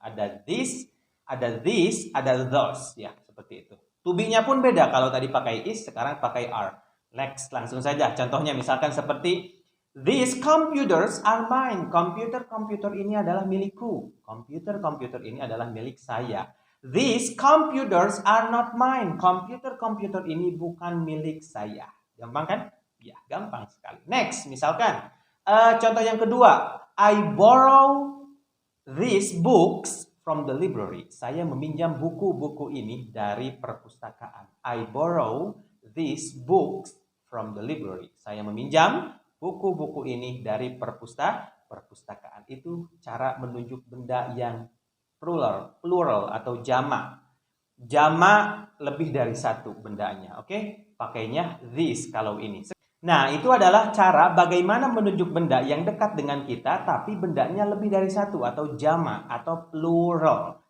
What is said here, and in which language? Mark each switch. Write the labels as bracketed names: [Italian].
[Indonesian] Ada this, ada those. Ya, seperti itu. To be-nya pun beda. Kalau tadi pakai is, sekarang pakai are. Next, langsung saja. Contohnya misalkan seperti [English] these computers are mine. [Indonesian] Komputer ini adalah milikku. Komputer ini adalah milik saya. [English] These computers are not mine. [Indonesian] Komputer ini bukan milik saya. Gampang kan? Ya, gampang sekali. Next, misalkan contoh yang kedua. [English] I borrow these books from the library. [Indonesian] Saya meminjam buku-buku ini dari perpustakaan. [English] I borrow these books from the library. [Indonesian] Saya meminjam buku-buku ini dari perpustakaan. Itu cara menunjuk benda yang plural atau jamak. Jamak lebih dari satu bendanya. Oke? Pakainya this kalau ini. Nah, itu adalah cara bagaimana menunjuk benda yang dekat dengan kita tapi bendanya lebih dari satu atau jamak atau plural.